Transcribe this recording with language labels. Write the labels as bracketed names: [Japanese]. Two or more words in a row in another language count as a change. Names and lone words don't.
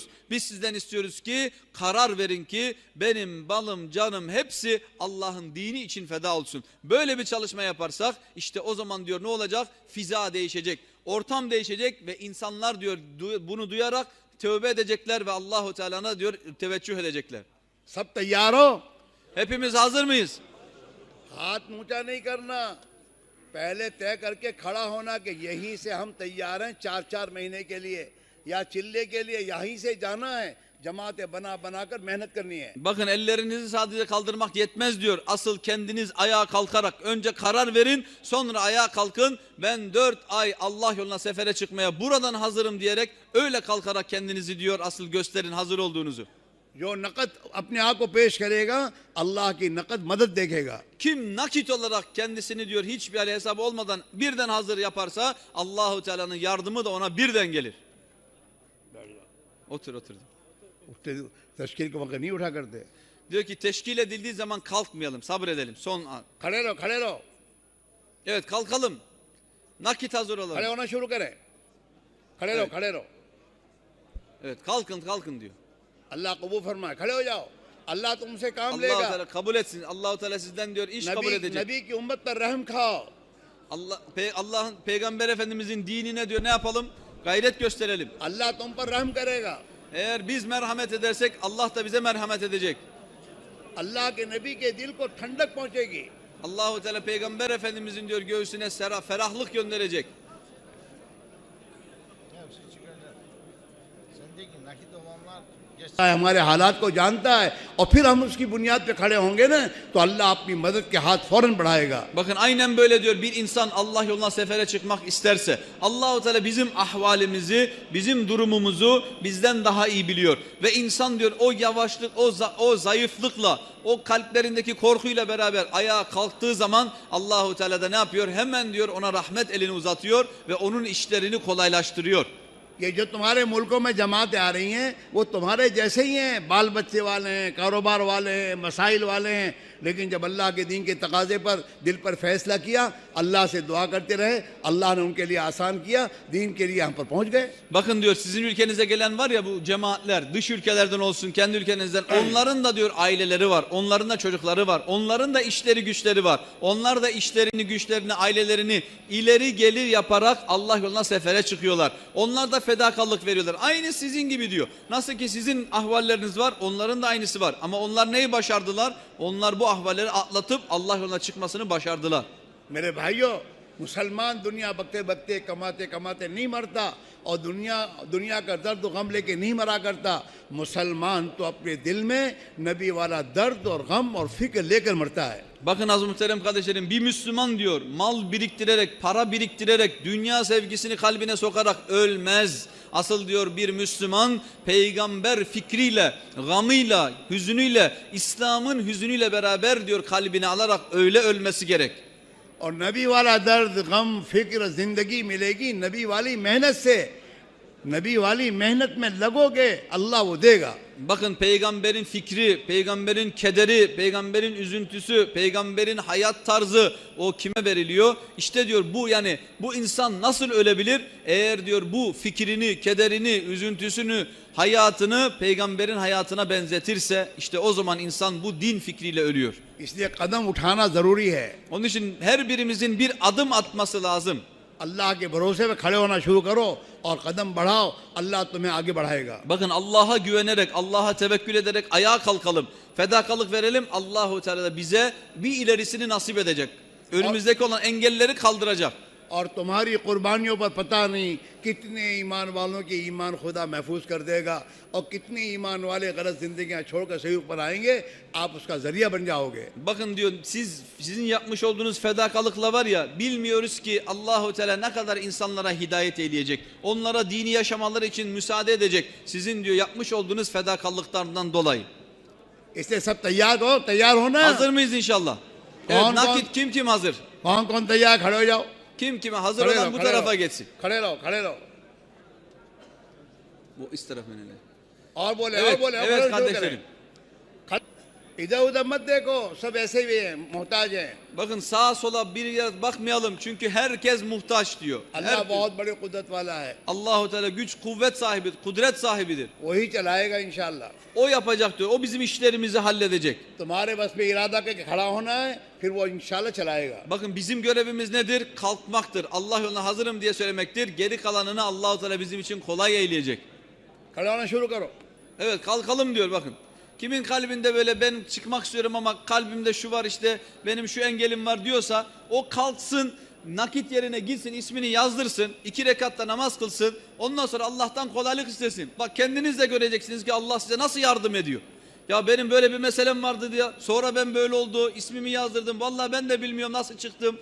[Turkish] Biz sizden istiyoruz ki karar verin ki benim balım, canım hepsi Allah'ın dini için feda olsun. Böyle bir çalışma yaparsak işte o zaman diyor ne olacak? Fiza değişecek, ortam değişecek ve insanlar diyor bunu duyarak tövbe edecekler ve Allahu Teala'na diyor teveccüh edecekler. [Hindi] सब तैयार हो? [Turkish] Hepimiz hazır mıyız? [Hindi] हाथ ऊंचा नहीं करना, पहले तय करके खड़ा होना कि यहीं से हम तैयार हैं 4-4 महीने के लिए। या चिल्ले के लिए यहीं से जाना है, जमातें बना बनाकर मेहनत करनी है। [Turkish] Bakın ellerinizi sadece kaldırmak yetmez diyor. Asıl kendiniz ayağa kalkarak önce karar verin, sonra ayağa kalkın. Ben 4 ay Allah yoluna sefere çıkmaya buradan hazırım diyerek öyle kalkarak kendinizi diyor asıl gösterin hazır olduğunuzu. [Hindi] जो नकद अपने आप को पेश करेगा, अल्लाह की नकद मदद देखेगा। [Turkish] Kim nakit olarak kendisini diyor hiçbir hali hesabı olmadan birden hazır yaparsa Allahu Teala'nın yardımı da ona birden gelir. Otur. [Hindi] उठते तश्कील के वक्त नहीं उठा करते। [Turkish] Diyor ki teşkil edildiği zaman kalkmayalım, sabredelim. Son an. [Hindi] खड़े रहो, खड़े रहो, [Turkish] Evet kalkalım. Nakit hazır [Hindi] खड़े [Turkish] olalım. [Hindi] होना शुरू करें। खड़े रहो, [Turkish] Evet. [Hindi] खड़े रहो। [Turkish] Evet kalkın diyor. [Hindi] अल्लाह कबूल फरमाए, खड़े हो जाओ, अल्लाह तुमसे काम [Turkish] Allahu [Hindi] लेगा। [Turkish] Teala kabul etsin. Allahu Teala sizden diyor iş kabul [Hindi] नबी [Turkish] edecek. [Hindi] नबी की उम्मत पर रहम खाओ। [Turkish] Allah'ın Peygamber Efendimizin dinine diyor ne yapalım? Gayret gösterelim. [Hindi] अल्लाह तुम पर रहम करेगा। [Turkish] Eğer biz merhamet edersek Allah da bize merhamet edecek. [Hindi] अल्लाह के नबी के दिल को ठंडक पहुंचेगी। [Turkish] Allahu Teala Peygamber Efendimizin diyor göğsüne ferahlık gönderecek. [Hindi] हमारे हालात को जानता है और फिर हम उसकी बुनियाद पे खड़े होंगे ना, तो अल्लाह अपनी मदद के हाथ फौरन बढ़ाएगा। [Turkish] Bakın aynen böyle diyor bir insan Allah yoluna sefere çıkmak isterse Allahu Teala bizim ahvalimizi, bizim durumumuzu bizden daha iyi biliyor. Ve insan diyor o yavaşlık, o zayıflıkla, o kalplerindeki korkuyla beraber ayağa kalktığı zaman Allahu Teala da ne yapıyor? Hemen diyor ona rahmet elini uzatıyor ve onun işlerini kolaylaştırıyor. [Hindi] ये जो तुम्हारे मुल्कों में जमातें आ रही हैं, वो तुम्हारे जैसे ही हैं, बाल बच्चे वाले हैं, कारोबार वाले हैं, मसाइल वाले हैं, लेकिन जब अल्लाह के दीन के तकाजे पर दिल पर फैसला किया, अल्लाह से दुआ करते रहे, अल्लाह ने उनके लिए आसान किया, दीन के लिए हम पर पहुंच गए। [Turkish] Bakın diyor sizin ülkenize gelen var ya bu cemaatler, dış ülkelerden olsun, kendi ülkenizden, onların da diyor aileleri var, onların da çocukları var, onların da işleri güçleri var. Onlar da işlerini, güçlerini, ailelerini ileri gelir yaparak Allah yoluna sefere çıkıyorlar. Onlar da fedakarlık veriyorlar. Aynı sizin gibi diyor. Nasıl ki sizin ahvalleriniz var, onların da aynısı var. Ama onlar neyi başardılar? Onlar bu ahvalleri atlatıp Allah yoluna çıkmasını başardılar. [Hindi] मेरे भाइयों, मुसलमान दुनिया बकते बकते कमाते कमाते नहीं मरता और दुनिया का दर्द गम लेके नहीं मरा करता। मुसलमान तो अपने दिल में नबी वाला दर्द और गम और फिक्र लेकर मरता है। [Turkish] Bakın az muhterem kardeşlerim bir Müslüman diyor mal biriktirerek, para biriktirerek, dünya sevgisini kalbine sokarak ölmez. Asıl diyor bir Müslüman peygamber fikriyle, gamıyla, hüzünüyle, İslam'ın hüzünüyle beraber diyor kalbine alarak öyle ölmesi gerek. [Hindi] और नबी वाला दर्द गम फिक्र जिंदगी मिलेगी नबी वाली मेहनत से। नबी वाली मेहनत में लगोगे, अल्लाह वो देगा। [Turkish] Bakın peygamberin fikri, peygamberin kederi, peygamberin üzüntüsü, peygamberin hayat tarzı o kime veriliyor? İşte diyor bu yani bu insan nasıl ölebilir? Eğer diyor bu fikrini, kederini, üzüntüsünü, hayatını peygamberin hayatına benzetirse işte o zaman insan bu din fikriyle ölüyor. [Hindi] इसलिए कदम उठाना जरूरी है। [Turkish] Onun için her birimizin bir adım atması lazım. [Hindi] अल्लाह के भरोसे में खड़े होना शुरू करो और कदम बढ़ाओ, अल्लाह तुम्हें आगे बढ़ाएगा। [Turkish] Bakın Allah'a güvenerek, Allah'a tevekkül ederek ayağa kalkalım. Fedakarlık verelim. Allahu Teala da bize bir ilerisini nasip edecek. Önümüzdeki olan engelleri kaldıracak. [Hindi] और तुम्हारी कुर्बानियों पर पता नहीं कितने ईमान वालों के ईमान खुदा महफूज कर देगा और कितने ईमान वाले गलत जिंदगियां छोड़कर सही पर आएंगे, आप उसका जरिया बन जाओगे। [Turkish] Bakın diyor sizin yapmış olduğunuz fedakarlıkla var ya bilmiyoruz ki Allahu Teala ne kadar insanlara hidayet edecek. Onlara dini yaşamaları için müsaade edecek. Sizin diyor yapmış olduğunuz fedakarlıklardan dolayı. [Hindi] इसलिए सब तैयार होना। [Turkish] Hazır mıyız inşallah? Evet, nakit kim hazır? [Hindi] कौन तैयार, खड़े हो जाओ। [Turkish] Kim kime hazır olan bu tarafa geçsin. [Hindi] खड़े रहो। [Turkish] Bu üst taraf önemli. [Hindi] और बोले [Turkish] Evet, [Hindi] और बोले [Turkish] evet [Hindi] शुरू [Turkish] kardeşlerim. [Hindi] करें। इधर उधर मत देखो, सब ऐसे ही हैं, मोहताज हैं। [Turkish] Bakın sağa sola bir yere bakmayalım çünkü herkes muhtaç diyor. [Hindi] अल्लाह बहुत बड़ी कुदरत वाला है, [Turkish] Allahu Teala güç, kuvvet sahibidir, kudret sahibidir. [Hindi] वही चलाएगा इंशाअल्लाह। [Turkish] O yapacak diyor. O bizim işlerimizi halledecek. [Hindi] तुम्हारे बस में इरादा करके खड़ा होना है, फिर वो इंशाअल्लाह चलाएगा। [Turkish] Bakın bizim görevimiz nedir? Kalkmaktır. Allah yoluna hazırım diye söylemektir. Geri kalanını Allahu Teala bizim için kolay eyleyecek. [Hindi] खड़ा होना शुरू करो। [Turkish] Evet kalkalım diyor bakın. Kimin kalbinde böyle ben çıkmak istiyorum ama kalbimde şu var işte benim şu engelim var diyorsa o kalksın nakit yerine gitsin, ismini yazdırsın, 2 rekatta namaz kılsın, ondan sonra Allah'tan kolaylık istesin. Bak kendiniz de göreceksiniz ki Allah size nasıl yardım ediyor. Ya benim böyle bir meselem vardı diye, sonra ben böyle oldu, ismimi yazdırdım, vallahi ben de bilmiyorum nasıl çıktım.